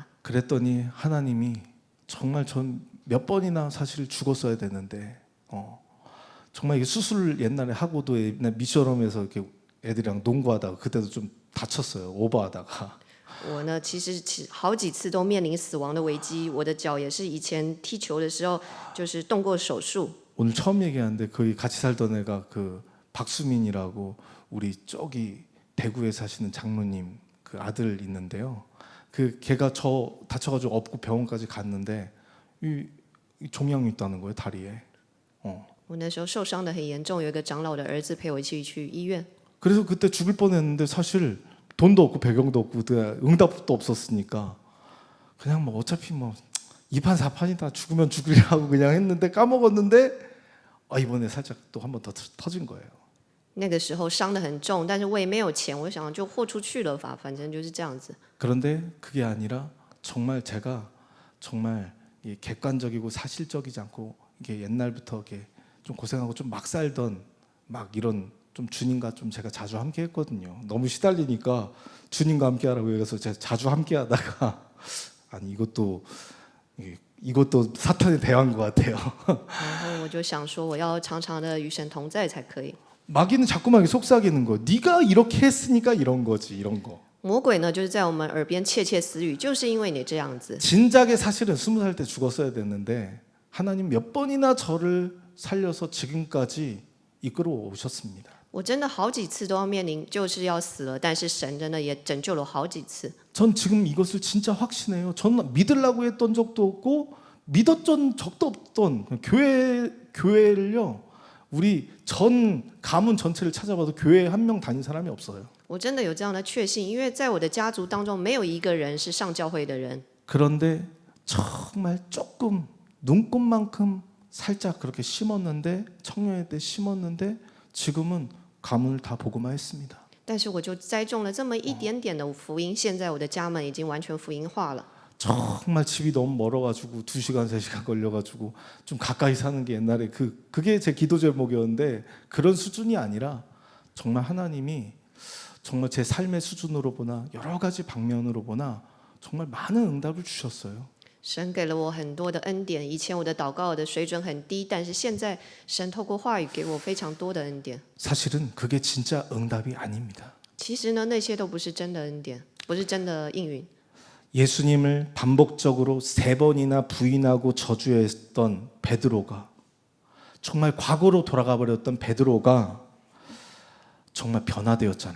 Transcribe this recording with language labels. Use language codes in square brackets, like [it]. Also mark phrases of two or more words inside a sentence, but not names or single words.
[ko] 그랬더니 하나님이 정말 전 몇 번이나 사실 죽었어야 되는데 정말 이게 수술 옛날에 하고도 옛날 미션홈에서 이렇게 애들이랑 농구하다가 그때도 좀 다쳤어요. 오버하다가. [zh] 我呢，其实好几次都面临死亡的危机。我的脚也是以前踢球的时候就是动过手术。 [ko] 오늘 처음 얘기하는데 거기 같이 살던 애가 그 박수민이라고 우리 저기 대구에 사시는 장로님 그 아들 있는데요. 그 걔가 저 다쳐가지고 업고 병원까지 갔는데 이 종양이 있다는 거예요 다리에. [zh] 我那时候受伤的很严重，有一个长老的儿子陪我一起去医院。 [ko] 그래서 그때 죽을 뻔했는데 사실 돈도 없고 배경도 없고 응답도 없었으니까 그냥 뭐 어차피 뭐 2판 4판이다 죽으면 죽으리라고 그냥 했는데 까먹었는데 이번에 살짝 또 한 번 더 터진 거예요. [zh] 那个时候伤得很重，但是我也没有钱，我想就豁出去了吧，反正就是这样子。 [ko] 그런데 그게 아니라 정말 제가 정말 객관적이고 사실적이지 않고 이게 옛날부터 이렇게 좀 고생하고 좀 막 살던 막 이런 좀 주님과 좀 제가 자주 함께 했거든요. 너무 시달리니까 주님과 함께 하라고 해서 제가 자주 함께 하다가 아니 이것도 사탄에 대한 것 같아요. [zh] 然后我就想说，我要常常的与神同在才可以。 [ko] 마귀는 자꾸만 속삭이는 거. 네가 이렇게 했으니까 이런 거지 이런 거. [zh] 魔鬼呢，就是在我们耳边窃窃私语，就是因为你这样子。 [ko] 진작에 사실은 20살 때 죽었어야 됐는데 하나님 몇 번이나 저를 살려서 지금까지 이끌어 오셨습니다. [zh] 我真的好几次都要面临就是要死了，但是神真的也拯救了好几次。 [ko] 전 지금 이것을 진짜 확신해요. 전 믿으려고 했던 적도 없고 믿었던 적도 없던 교회를요. 우리 전 가문 전체를 찾아봐도 교회에 한 명 다닌 사람이 없어요. [zh] 我真的有这样的确信，因为在我的家族当中没有一个人是上教会的人。 [ko] 그런데 정말 조금 눈곱만큼 살짝 그렇게 심었는데 청년회 때 심었는데 지금은 가문을 다 복음화했습니다. [zh] 但是我就栽种了这么一点点的福音，现在我的家门已经完全福音化了。 [ko] 정말 집이 너무 멀어가지고 2시간 3시간 걸려가지고 좀 가까이 사는 게 옛날에 그게 제 기도 제목이었는데 그런 수준이 아니라 정말 하나님이 정말 제 삶의 수준으로 보나 여러 가지 방면으로 보나 정말 많은 응답을 주셨어요. [zh] 神给了我很多的恩典，以前我的祷告的水准很低，但是现在神透过话语给我非常多的恩典。 [ko] 사실은 그게 진짜 응답이 아닙니다. [zh] 其实呢，那些都不是真的恩典，不是真的应允。 [ko] 예수님을 반복적으로 3번이나 부인하고 저주했던 베드로가 정말 과거로 돌아가 버렸던 베드로가 정말 변화되었잖아요.